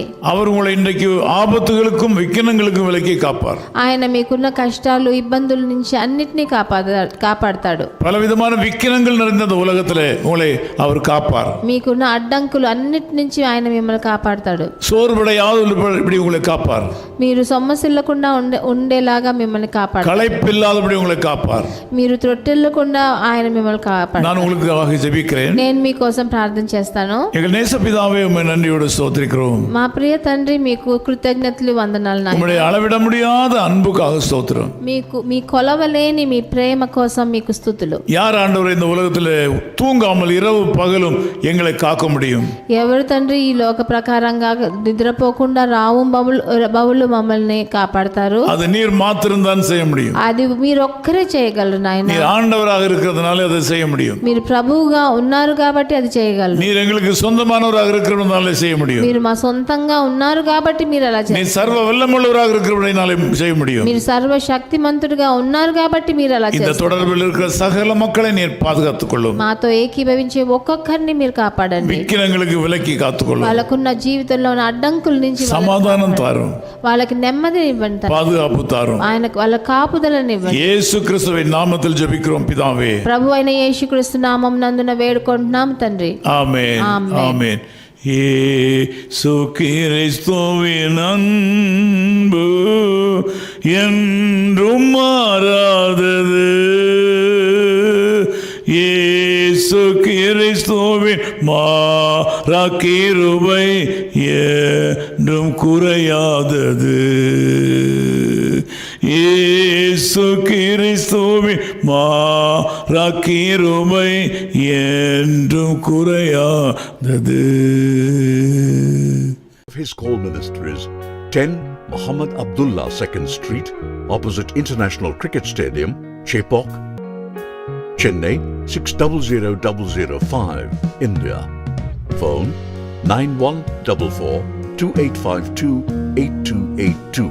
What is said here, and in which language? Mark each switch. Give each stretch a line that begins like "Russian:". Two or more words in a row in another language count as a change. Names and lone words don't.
Tamil: அவர் உங்களை இன்றைக்கு ஆபத்துகளுக்கும் விக்கினங்களுக்கும் விலக்கி காப்பார்.
Telugu: ఆయన మీకున్న కష్టాలు ఇబ్బందుల నుంచి అన్నిటినీ కాపాడతాడు.
Tamil: பலவிதமான விக்கினங்கள் நிறைந்த இந்த உலகத்திலே உங்களை அவர் காப்பார்.
Telugu: మీకున్న అడ్డంకులు అన్నిటి నుంచి ఆయన మిమ్మల్ని కాపాడతాడు.
Tamil: சோர்வடையாதபடி உங்களை காப்பார்.
Telugu: మీరు సొమ్మసిల్లకుండా ఉండేలాగా మిమ్మల్ని కాపాడతాడు.
Tamil: களைப்பில்லாதபடி உங்களை காப்பார்.
Telugu: మీరు త్రొట్టెల్లకుండా ఆయన మిమ్మల్ని కాపాడతాడు.
Tamil: நான் உங்களுக்காக ஜெபிக்கிறேன்.
Telugu: నేను మీకోసం ప్రార్థన చేస్తాను.
Tamil: எங்கள் நேசபிதாவே உம்மை நன்றியோடு ஸ்தோத்திரிக்கிறோம்.
Telugu: మా ప్రియ తండ్రి మీకు కృతజ్ఞతలు వందనాలు నాయనా.
Tamil: உம்முடைய அளவிட முடியாத அன்புக்காக ஸ்தோத்திரம்.
Telugu: మీ కొలవలేని మీ ప్రేమ కోసం మీకు స్తుతులు.
Tamil: யார் ஆண்டவரே இந்த உலகத்தில் தூங்காமல் இரவு பகலும் எங்களை காக்க முடியும்?
Telugu: ఎవరు తండ్రి ఈ లోక ప్రకారంగా నిద్రపోకుండా రావు బవులు మమ్మల్ని కాపాడతారు?
Tamil: அது நீர் மாத்திரம் தான் செய்ய முடியும்.
Telugu: అది మీరు ఒక్కరే చేయగలరు నాయనా.
Tamil: நீர் ஆண்டவராக இருக்கிறதுனால அதை செய்ய முடியும்.
Telugu: మీరు ప్రభువుగా ఉన్నారు కాబట్టి అది చేయగలరు.
Tamil: நீர் எங்களுக்கு சொந்தமானவராக இருக்கிறவனாலே செய்ய முடியும்.
Telugu: మీరు మా సొంతంగా ఉన్నారు కాబట్టి మీరు అలా
Tamil: நீ
Telugu: చేస్తారు.
Tamil: சர்வ வல்லமுள்ளவராக இருக்கிறவனாலே செய்ய முடியும்.
Telugu: మీరు సర్వశక్తిమంతుడిగా ఉన్నారు కాబట్టి మీరు అలా
Tamil: இந்த
Telugu: చేస్తారు.
Tamil: தொடர்பில் இருக்கிற சகல மக்களை நீர் பாதுகாத்துக் கொள்ளும்.
Telugu: మాతో ఏకీభవించే ఒక్కొక్కరిని మీరు కాపాడండి.
Tamil: விக்கிரங்களுக்கு விலக்கி காத்துக்கொள்ளும்.
Telugu: వాళ్ళకున్న జీవితంలో ఉన్న అడ్డంకుల నుంచి
Tamil: சமாதானம் தாரும்,
Telugu: వాళ్ళకి నెమ్మదిని ఇవ్వండి తండ్రి.
Tamil: பாதுகாப்பு தாரும்.
Telugu: వాళ్ళ కాపుదలను ఇవ్వండి.
Tamil: இயேசு கிறிஸ்துவின் நாமத்தில் ஜெபிக்கிறோம் பிதாவே.
Telugu: ప్రభు అయిన యేసుక్రీస్తు నామం నందున వేడుకుంటున్నాం తండ్రి.
Tamil: ஆமென். ஆமென். ஆமென். இயேசு கிறிஸ்துவின் அன்பு என்றும் மாறாதது. இயேசு கிறிஸ்துவின் மாறா கிருபை என்றும் குறையாதது. இயேசு கிறிஸ்துவின் மாறா கிருபை என்றும் குறையாதது.
English: His call ministries 10 Muhammad Abdullah 2nd Street, opposite International Cricket Stadium, Chepauk, Chennai 600005, India. Phone 914428528282.